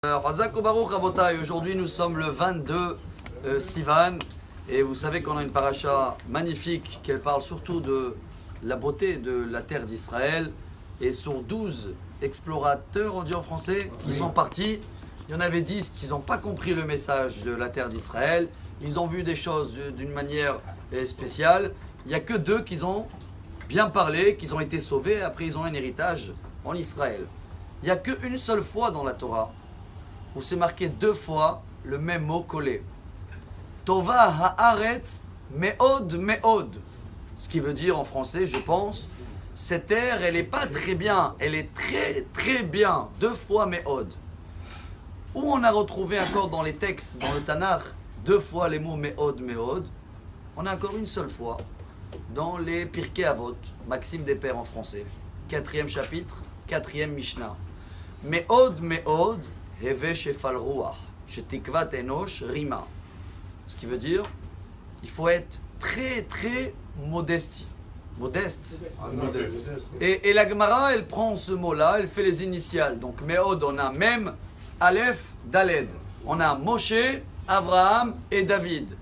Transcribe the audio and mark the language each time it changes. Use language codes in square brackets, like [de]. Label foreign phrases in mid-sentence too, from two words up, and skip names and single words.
[fr] Razak [he] ברוך רבותי, [fr] aujourd'hui nous sommes le 22 Sivan et vous savez qu'on a une paracha magnifique qu'elle parle surtout de la beauté de la terre d'Israël et sur 12 explorateurs, on dit en français, qui sont partis, il y en avait 10 qui n'ont pas compris le message de la terre d'Israël, ils ont vu des choses d'une manière spéciale, il n'y a que 2 qui ont bien parlé, qui ont été sauvés, après ils ont un héritage en Israël. Il n'y a qu'une seule fois dans la Torah où c'est marqué 2 fois le même mot collé. [he] טובה הארץ מאד מאד. [fr] Ce qui veut dire en français, je pense, cette terre, elle n'est pas très bien, elle est très très bien. 2 fois me'od. Où on a retrouvé encore dans les textes, dans le Tanakh, 2 fois les mots [he] מאד מאד. [fr] On a encore une seule fois dans les Pirkei Avot, Maxime des Pères en français, 4e chapitre, 4e Mishnah. [he] מאד מאד. הוי שפל רוח, שתקות אנוש רמה. [fr] Ce qui veut dire, il faut être très très modeste. Et la Gemara, elle prend ce mot-là, elle fait les initiales. Donc, Me'od, on a même [he] אלף, דלת. [fr] On a Moshe, Abraham et David.